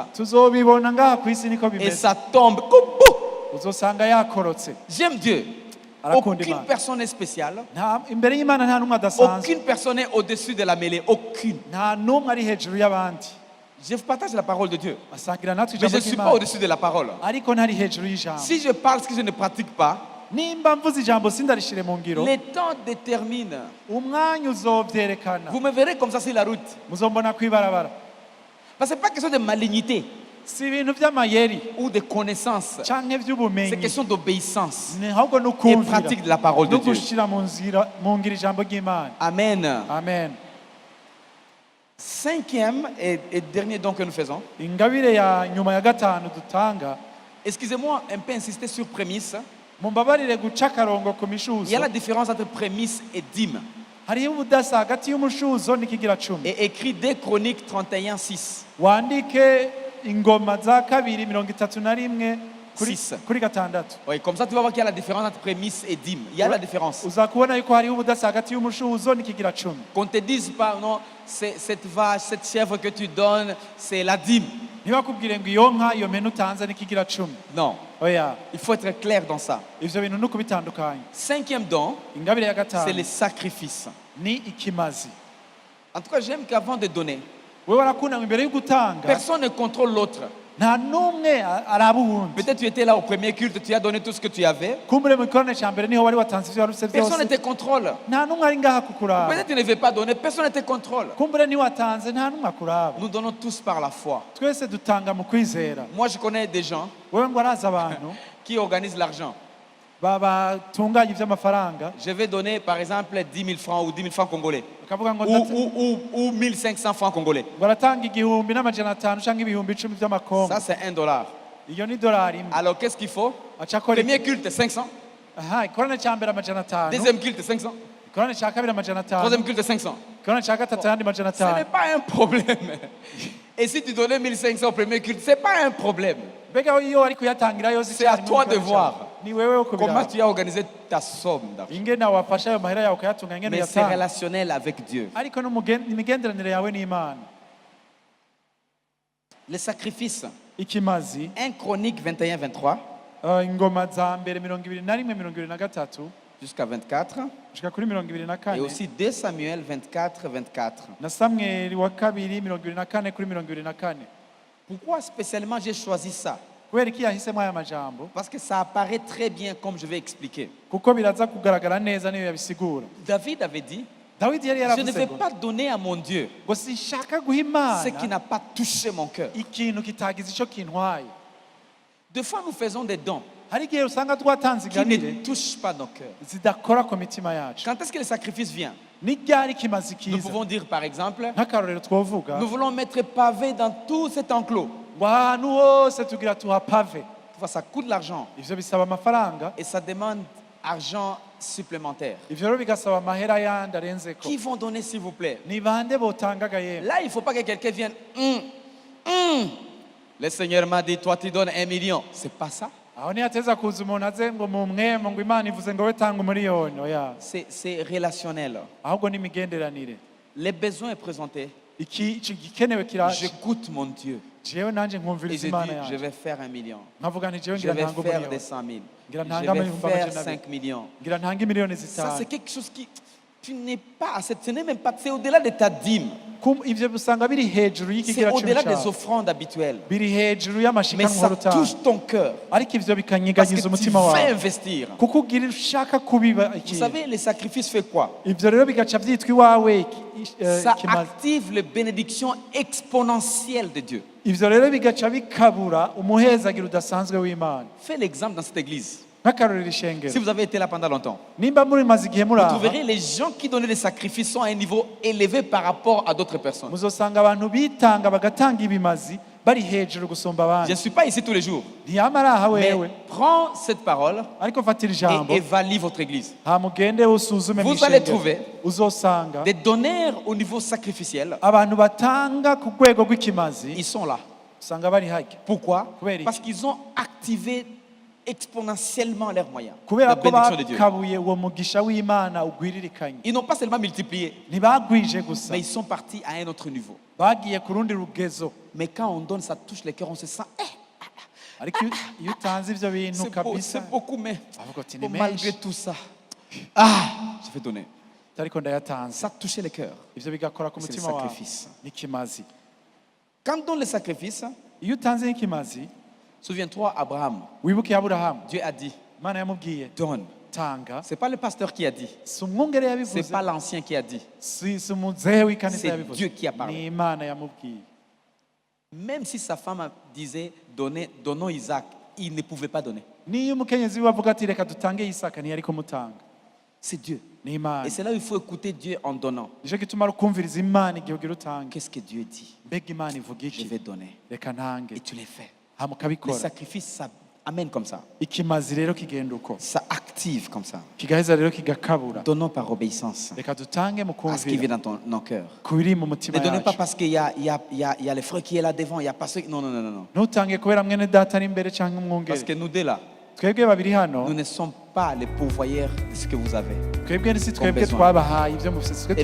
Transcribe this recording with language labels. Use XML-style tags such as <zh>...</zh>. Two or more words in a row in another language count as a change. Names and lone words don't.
<rn>tuzobibona ngaha ku isi niko</rn> <fr>Et</fr> <rn>bimeze.</rn> <fr>ça tombe. Koubou!</fr> <rn>Uzosanga yakorotse.</rn> <fr>J'aime Dieu.</fr> <rn>Arakunda</rn> <fr>Aucune</fr> <rn>Imana.</rn> <fr>personne n'est spéciale.</fr> <rn>Imbere y'Imana nta n'umwe adasanzwe,</rn> <fr>Aucune personne n'est au-dessus de la mêlée. Aucune.</fr> <rn>nta n'umwe ari hejuru y'abandi.</rn> <fr>Je partage la parole de Dieu.</fr> <rn>Asangira natwe</rn> <fr>Mais</fr> <rn>ijambo</rn> <fr>je ne suis pas</fr> <rn>ry'Imana,</rn> <fr>au-dessus de la parole.</fr> <rn>ariko ntari hejuru y'ijambo.</rn> <fr>Si je parle ce que je ne pratique pas,</fr> <rn>Nimba mvuze ijambo sindarishire mu ngiro,</rn> <fr>les temps déterminent.</fr> <rn>umwanya uzovyerekana.</rn> <fr>Vous me verrez comme ça sur la route.</fr> <rn>Muzombona kwibarabara.</rn> <fr>Parce que ce n'est pas question de malignité</fr> <rn>Si ibintu vy'amayeri</rn> <fr>ou de connaissance.</fr> <rn>canke</rn> <fr>C'est</fr> <rn>vy'ubumenyi,</rn> <fr>question d'obéissance</fr> <rn>ni ahubwo</rn> <fr>et</fr> <rn>n'ukumvira</rn> <fr>pratique de la parole de</fr> <rn>no</rn> <fr>Dieu.</fr> <rn>gushira mu ngiro ijambo ry'Imana. Amen. Amen.</rn> <fr>Cinquième et dernier don que nous faisons.</fr> <rn>Ingabire ya nyuma ya gatanu dutanga,</rn> <fr>Excusez-moi un peu insister sur prémisse.</fr> <rn>mumbabarire guca akarongo ku</rn> <fr>Il y a</fr> <rn>mishuzo.</rn> <fr>la différence entre prémisse et dîme.</fr> <rn>Hariho ubudasa hagati y'umushuzo n'ikigira cumi.</rn> <fr>Et écrit 2 Chroniques 31, 6.</fr> <rn>Wandike ingoma za kabiri 31</rn> <fr>Six.</fr> <rn>kuri gatandatu.</rn> <fr>Oui, comme ça tu vas voir qu'il y a la différence entre prémisse et dîme. Il y a la différence.</fr> <rn>Uzakubona yuko hariho ubudasa hagati y'umushuzo n'ikigira cumi.</rn> <fr>Qu'on te dise pas, non, c'est cette vache, cette chèvre que tu donnes, c'est la dîme.</fr> <rn>Ntibakubwire ngo iyo nka iyo mpene utanze n'ikigira cumi.</rn> <fr>Non,</fr> <rn>Oya,</rn> <fr>il faut être clair dans ça.</fr> <rn>ivyo bintu nuko bitandukanye.</rn> <fr>Cinquième don,</fr> <rn>Ingabire ya</rn> <fr>c'est les</fr> <rn>gatanu</rn> <fr>sacrifices.</fr> <rn>ni ikimazi.</rn> <fr>En tout cas, j'aime qu'avant de donner,</fr> <rn>Wewe warakunda ngo imbere yo gutanga</rn> <fr>personne ne contrôle l'autre.</fr> <rn>nta n'umwe araba uwundi.</rn> <fr>Peut-être tu étais là au premier culte, tu as donné tout ce que tu avais.</fr> <rn>Kumbure mu gikorane ca mbere niho wari watanze ivyo warufise</rn> <fr>Personne ne</fr> <rn>vyose,</rn> <fr>te contrôle.</fr> <rn>nta n'umwe ari ngaha kukuraba.</rn> <fr>Peut-être tu ne veux pas donner, personne ne te contrôle.</fr> <rn>Kumbure niwatanze nta n'umwe akuraba.</rn> <fr>Nous donnons tous par la foi.</fr> <rn>Twese dutanga mu kwizera.</rn> <fr>Moi, je connais des gens</fr> <rn>Wewe ngo arazi abantu</rn> <fr>qui organise l'argent.</fr> <rn>batunganya iby'amafaranga</rn> <fr>Je vais donner par exemple 10 000 francs ou 10 000 francs congolais.</fr> <rn>bakavuga ngo</rn> <fr>Ou 1500 francs congolais.</fr> <rn>baratanga igihumbi n'amajana atanu cyangwa ibihumbi 10 by'amakongo.</rn> <fr>Ça, c'est $1.</fr> <rn>Iyo ni dolari imwe.</rn> <fr>Alors, qu'est-ce qu'il faut?</fr> <rn>Acakora</rn> <fr>Premier culte, 500.</fr> <rn>ikorane cya mbere amajana atanu.</rn> <fr>Deuxième culte, 500.</fr> <rn>Ikorane cya kabiri amajana atanu.</rn> <fr>Troisième culte, 500.</fr> <rn>Ikorane cya gatatu ayandi majana</rn> <fr>Ce n'est</fr> <rn>atanu.</rn> <fr>pas un problème. Et si tu donnais 1500 au premier culte, ce n'est pas un problème.</fr> <rn>Mbega iyo ari kuyatangira yose</rn> <fr>C'est à toi de voir</fr> <rn>ni wewe wo</rn> <fr>comment</fr> <rn>kubira.</rn> <fr>tu as organisé ta somme d'argent.</fr> <rn>Ingene wafasha ayo mahera yawe ukayatunga ingene</rn> <fr>Mais c'est</fr> <rn>yatanga.</rn> <fr>relationnel avec Dieu.</fr> <rn>Ariko n'imigenderanire yawe n'Imana.</rn> <fr>Les sacrifices. Ikimazi 1 Chronique 21-23</fr> <rn>ingoma za mbere 21-23</rn> <fr>jusqu'à 24.</fr> <rn>gushika kuri</rn> <fr>Et 24 aussi 2 Samuel 24-24.</fr> <rn>na Samweli wa kabiri 24 kuri 24.</rn> <fr>Pourquoi spécialement j'ai choisi ça?</fr> <rn>Kubera iki yahisemo aya majambo?</rn> <fr>Parce que ça apparaît très bien comme je vais expliquer.</fr> <rn>Kuko biraza kugaragara neza niyo yabisigura.</rn> <fr>David avait dit,</fr> <rn>Dawidi yari</rn> <fr>je ne</fr> <rn>yaravuze</rn> <fr>vais</fr> <rn>ngo</rn> <fr>pas donner à mon Dieu</fr> <rn>ngo sinshaka guha</rn> <fr>ce</fr> <rn>Imana</rn> <fr>qui n'a pas touché mon cœur.</fr> <rn>ikintu kitagize ico kintwaye.</rn> <fr>Des fois, nous faisons des dons</fr> <rn>Hari igihe usanga twatanze</rn> <fr>qui</fr> <rn>ingabire</rn> <fr>ne touchent pas nos cœurs.</fr> <rn>zidakora ku mitima yacu.</rn> <fr>Quand est-ce que le sacrifice vient?</fr> <rn>Ni ryari kimazi</rn> <fr>Nous</fr> <rn>kiza?</rn> <fr>pouvons dire par exemple,</fr> <rn>Nk'akarorero twovuga</rn> <fr>nous voulons mettre pavé dans tout cet enclos.</fr> <rn>ngo ahantu hose tugira tuhapave.</rn> <fr>Tu vois, ça coûte de l'argent</fr> <rn>Ivyo bisaba amafaranga,</rn> <fr>et ça demande argent supplémentaire.</fr> <rn>ivyo rero bigasaba amahera yandi arenzeko.</rn> <fr>Qui vont donner s'il vous plaît?</fr> <rn>Ni bande botangaga yemwe?</rn> <fr>Là, il ne faut pas que quelqu'un vienne. Le Seigneur m'a dit, toi tu donnes 1 million. C'est pas ça.</fr> <rn>Aho ntiyateza kuza umuntu aze ngo mu mwemo ngo Imana ivuze ngo we tanga umuriyoni. Oya,</rn> <fr>C'est relationnel.</fr> <rn>ahubwo ni imigenderanire.</rn> <fr>Les besoins est présenté.</fr> <rn>Iki gikenewe kiraje.</rn> <fr>J'écoute mon Dieu.</fr> <rn>Jewe nanje</rn> <fr>Et</fr> <rn>nkumviriza</rn> <fr>je</fr> <rn>Imana</rn> <fr>dis, je</fr> <rn>yaje.</rn> <fr>vais faire 1 million.</fr> <rn>Nkavuga nti jewe</rn> <fr>Je</fr> <rn>ngira</rn> <fr>vais</fr> <rn>ntanga</rn> <fr>faire des</fr> <rn>umuriyoni. 100 000. Ngira</rn> <fr>Je</fr> <rn>ntanga</rn> <fr>vais</fr> <rn>amahumbi</rn> <fr>faire</fr> <rn>amajana</rn> <fr>5 millions.</fr> <rn>ngira ntanga miliyoni</rn> <fr>Ça,</fr> <rn>zitanu.</rn> <fr>c'est quelque chose qui. Tu n'es pas. Ce n'est même pas. C'est au-delà de ta dîme.</fr> <rn>Ivyo usanga biri hejuru</rn> <fr>C'est</fr> <rn>y'ikigira</rn> <fr>au-delà des</fr> <rn>cy'umushahara.</rn> <fr>offrandes habituelles.</fr> <rn>Biri hejuru</rn> <fr>Mais</fr> <rn>y'amashika</rn> <fr>ça</fr> <rn>nk'urutanga.</rn> <fr>touche ton cœur.</fr> <rn>Ariko ivyo</rn> <fr>Parce</fr> <rn>bikanyiganyiza</rn> <fr>que tu</fr> <rn>umutima</rn> <fr>veux</fr> <rn>wawe.</rn> <fr>investir.</fr> <rn>Kuko ugira ushaka kubiba</rn> <fr>Vous</fr> <rn>ikintu.</rn> <fr>savez, les sacrifices fait quoi?</fr> <rn>Ivyo rero bigaca vyitwa iwawe</rn> <fr>Ça</fr> <rn>kimazi.</rn> <fr>active les bénédictions exponentielles de Dieu.</fr> <rn>Ivyo rero bigaca bikabura umuhezagira udasanzwe w'Imana.</rn> <fr>Fais l'exemple dans cette église.</fr> <rn>Nk'akarorero</rn> <fr>Si</fr> <rn>ishengero.</rn> <fr>vous avez été là pendant longtemps,</fr> <rn>Nimba muri maze igihe muri</rn> <fr>vous</fr> <rn>aha,</rn> <fr>trouverez les gens qui donnaient des sacrifices sont à un niveau élevé par rapport à d'autres personnes.</fr> <rn>muzosanga abantu bitanga bagatanga ibimazi bari hejuru gusumba</rn> <fr>Je</fr> <rn>abandi.</rn> <fr>ne suis pas ici tous les jours.</fr> <rn>Ntiyamara aha</rn> <fr>Mais</fr> <rn>wewe,</rn> <fr>prends cette parole</fr> <rn>ariko fatira ijambo,</rn> <fr>et évalue votre église.</fr> <rn>hamugende usuzume</rn> <fr>Vous allez</fr> <rn>mw'ishengero.</rn> <fr>trouver</fr> <rn>Uzosanga</rn> <fr>des donneurs au niveau sacrificiel.</fr> <rn>abantu batanga ku rwego rw'ikimazi,</rn> <fr>Ils sont là.</fr> <rn>usanga bari hake.</rn> <fr>Pourquoi?</fr> <rn>Kubera iki?</rn> <fr>Parce qu'ils ont activé exponentiellement leurs moyens.</fr> <rn>Kubera</rn> <fr>La</fr> <rn>ko</rn> <fr>bénédiction de Dieu.</fr> <rn>bakabuye uwo mugisha w'Imana ugwiririkanye.</rn> <fr>Ils n'ont pas seulement multiplié,</fr> <rn>Ntibagwije gusa,</rn> <fr>mais ils sont partis à un autre niveau.</fr> <rn>bagiye ku rundi rugezo.</rn> <fr>Mais quand on donne, ça touche les cœurs, on se sent,</fr> <rn>Ariko iyo utanze ivyo bintu</rn> <fr>c'est beau,</fr> <rn>kabisa,</rn> <fr>c'est beaucoup, mais</fr> <rn>avuga ati ni</rn> <fr>malgré</fr> <rn>menshi,</rn> <fr>tout ça, je vais donner.</fr> <rn>ariko ndayatanze.</rn> <fr>Ça touchait les cœurs.</fr> <rn>Ivyo bigakora ku</rn> <fr>C'est le</fr> <rn>mutima wawe.</rn> <fr>sacrifice.</fr> <rn>N'ikimazi.</rn> <fr>Quand on donne le sacrifice,</fr> <rn>Iyo utanze n'ikimazi,</rn> <fr>souviens-toi, Abraham,</fr> <rn>wibuke Aburahamu,</rn> <fr>Dieu a dit,</fr> <rn>Imana yamubwiye</rn> <fr>donne.</fr> <rn>tanga.</rn> <fr>C'est pas le pasteur qui a dit,</fr> <rn>Si umwungere</rn> <fr>c'est</fr> <rn>yabivuze,</rn> <fr>pas l'ancien qui a dit.</fr> <rn>si umuzehe w'ikanisa</rn> <fr>C'est</fr> <rn>yabivuze,</rn> <fr>Dieu qui a parlé.</fr> <rn>ni Imana yamubwiye.</rn> <fr>Même si sa femme disait, donnons Isaac, il ne pouvait pas donner.</fr> <rn>Niyo umukenyezi we avuga ati reka dutange Isaka, ntiyari kumutanga.</rn> <fr>C'est Dieu.</fr> <rn>Ni Imana.</rn> <fr>Et c'est là où il faut écouter Dieu en donnant.</fr> <rn>Nico gituma ari ukumviriza Imana igihe ugira utange.</rn> <fr>Qu'est-ce que Dieu dit?</fr> <rn>Mbega Imana ivuga</rn> <fr>Je</fr> <rn>iki?</rn> <fr>vais donner.</fr> <rn>Reka ntange.</rn> <fr>Et tu les fais.</fr> <rn>Hama</rn> <fr>Le</fr> <rn>ukabikora.</rn> <fr>sacrifice, ça amène comme ça.</fr> <rn>Ikimazi rero kigenda uko.</rn> <fr>Ça active comme ça.</fr> <rn>Kigaheza rero kigakabura.</rn> <fr>Donnons par obéissance</fr> <rn>Reka dutange mu</rn> <fr>à ce qui vient</fr> <rn>kumvira.</rn> <fr>dans nos cœurs.</fr> <rn>Ku biri mu mutima</rn> <fr>Ne donnez pas</fr> <rn>yacu.</rn> <fr>parce qu'il y a le frère qui est là devant, il y a pas ceux... Non, non, non, non, non.</fr> <rn>Ntutange kubera mwene data ari imbere cyangwa</rn> <fr>Parce</fr> <rn>umwungere.</rn> <fr>que nous deux là,</fr> <rn>Twebwe babiri hano,</rn> <fr>nous ne sommes pas les pourvoyeurs de ce que vous avez.</fr> <rn>twebwe si twebwe</rn> <fr>besoin.</fr> <rn>twabahaye ibyo mufite, twe</rn>